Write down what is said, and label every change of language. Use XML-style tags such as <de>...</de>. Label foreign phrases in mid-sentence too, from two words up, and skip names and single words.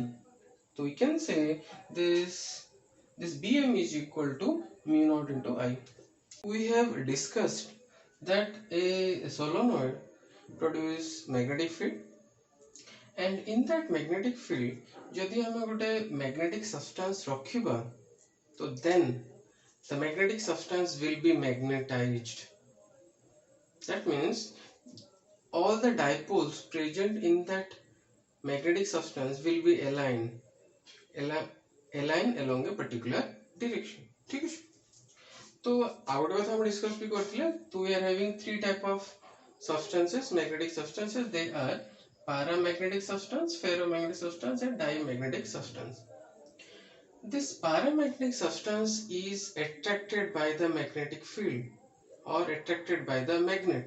<en>So we can say this Bm is equal to mu naught into I. We have discussed that a solenoid produces magnetic field, and in that magnetic field</en> <or>ଯଦି ଆମେ ଗୋଟେ</or> <en>magnetic substance</en> <or>ରଖିବା, ତ</or> <en>then the magnetic substance will be magnetized. That means all the dipoles present in that magnetic substance will be aligned along a particular direction.</en> <hi>ठीक है?</hi> <or>ତ ଆଉଟ କଥା ଆମେ ଡିସକସ ବି କରିଥିଲେ.</or> <en>तो we are having three type of substances, magnetic substances. They are paramagnetic substance, ferromagnetic substance, and diamagnetic substance. This paramagnetic substance is attracted by the magnetic field or attracted by the magnet.</en>